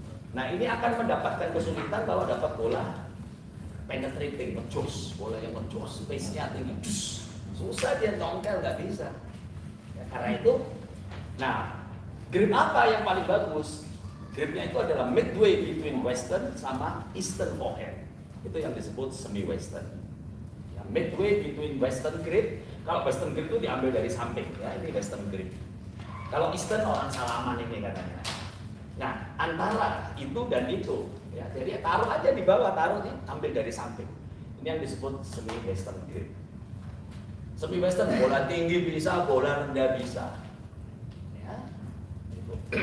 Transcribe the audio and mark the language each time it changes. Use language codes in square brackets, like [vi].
[id] Nah, ini akan mendapatkan kesulitan kalau dapat bola penetrating, ngejos, bola yang ngejos, pace-nya tinggi, susah dia nongkel, nggak bisa. Ya, karena itu, nah, grip apa yang paling bagus? Gripnya itu adalah [en] midway between western [id] sama [en] eastern forehand. [id] Itu yang disebut semi western. Ya, [en] midway between western grip. [id] Kalau western grip itu diambil dari samping, ya ini western grip. Kalau eastern orang salaman ini katanya. Nah, antara itu dan itu, ya, jadi taruh aja di bawah, taruh nih, ambil dari samping. Ini yang disebut semi western grip. Semi western bola tinggi bisa, bola rendah bisa. Ya, itu.